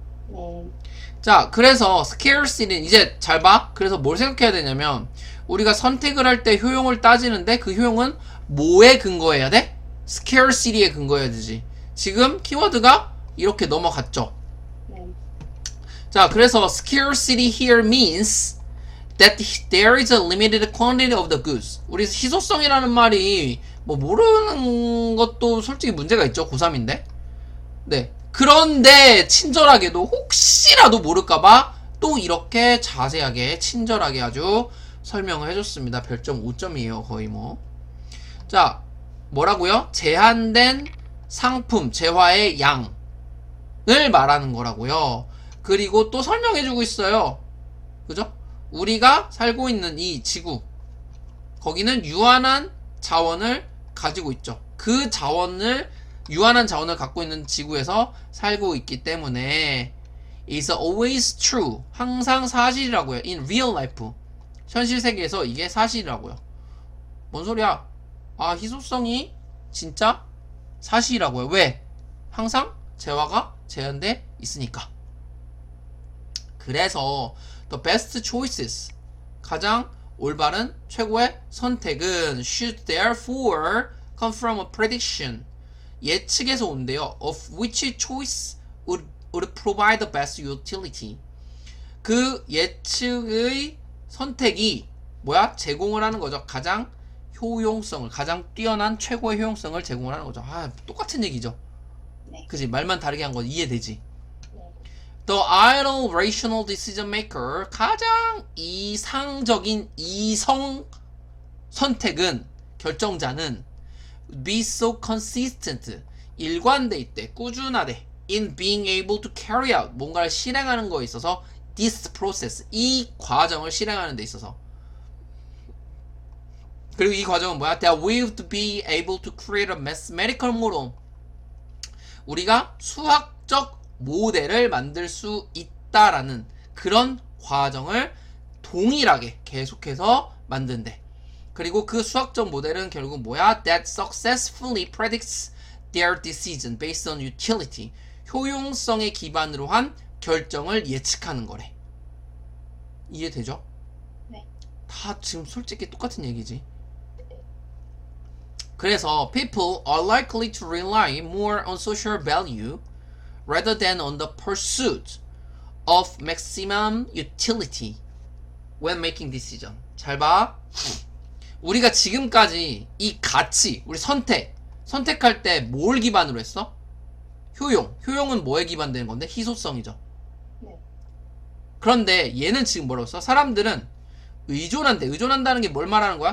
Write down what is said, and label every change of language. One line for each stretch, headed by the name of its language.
Korean: 네. 자, 그래서 scarcity는 이제 잘 봐. 그래서 뭘 생각해야 되냐면, 우리가 선택을 할 때 효용을 따지는데 그 효용은 뭐에 근거해야 돼? scarcity에 근거해야 되지. 지금 키워드가 이렇게 넘어갔죠. 네. 자, 그래서
English: scarcity here means that there is a limited quantity of the goods.
Korean: 우리 희소성이라는 말이 뭐 모르는 것도 솔직히 문제가 있죠. 고3인데. 네. 그런데 친절하게도 혹시라도 모를까봐 또 이렇게 자세하게 친절하게 아주 설명을 해줬습니다. 별점 5점이에요. 거의 뭐. 자, 뭐라고요? 제한된 상품, 재화의 양을 말하는 거라고요. 그리고 또 설명해주고 있어요. 그죠? 우리가 살고 있는 이 지구, 거기는 유한한 자원을 가지고 있죠. 그 자원을, 유한한 자원을 갖고 있는 지구에서 살고 있기 때문에
English: is always true,
Korean: 항상 사실이라고요.
English: in real life,
Korean: 현실 세계에서 이게 사실이라고요. 뭔 소리야? 아, 희소성이 진짜 사실이라고요. 왜? 항상 재화가 제한돼 있으니까. 그래서
English: the best choices,
Korean: 가장 올바른 최고의 선택은
English: should therefore come from a prediction,
Korean: 예측에서 온대요.
English: of which choice would provide the best utility.
Korean: 그 예측의 선택이 뭐야? 제공을 하는 거죠. 가장 효용성을, 가장 뛰어난 최고의 효용성을 제공을 하는 거죠. 아, 똑같은 얘기죠. 네. 그지? 말만 다르게 한 건 이해되지? 네.
English: The ideal rational decision maker,
Korean: 가장 이상적인 이성 선택은, 결정자는
English: be so consistent,
Korean: 일관돼 있대, 꾸준하대,
English: in being able to carry out,
Korean: 뭔가를 실행하는 거에 있어서
English: this process,
Korean: 이 과정을 실행하는 데 있어서. 그리고 이 과정은 뭐야?
English: That will be able to create a mathematical model,
Korean: 우리가 수학적 모델을 만들 수 있다라는 그런 과정을 동일하게 계속해서 만든대. 그리고 그 수학적 모델은 결국 뭐야?
English: That successfully predicts their decision based on utility,
Korean: 효용성에 기반으로 한 결정을 예측하는 거래. 이해되죠? 네. 다 지금 솔직히 똑같은 얘기지. 그래서
English: people are likely to rely more on social value rather than on the pursuit of maximum utility when making decision.
Korean: 잘 봐. 우리가 지금까지 이 가치, 우리 선택할 때 뭘 기반으로 했어? 효용은 뭐에 기반되는 건데? 희소성이죠. 네. 그런데 얘는 지금 뭐라고 했어? 사람들은 의존한다는 게 뭘 말하는 거야?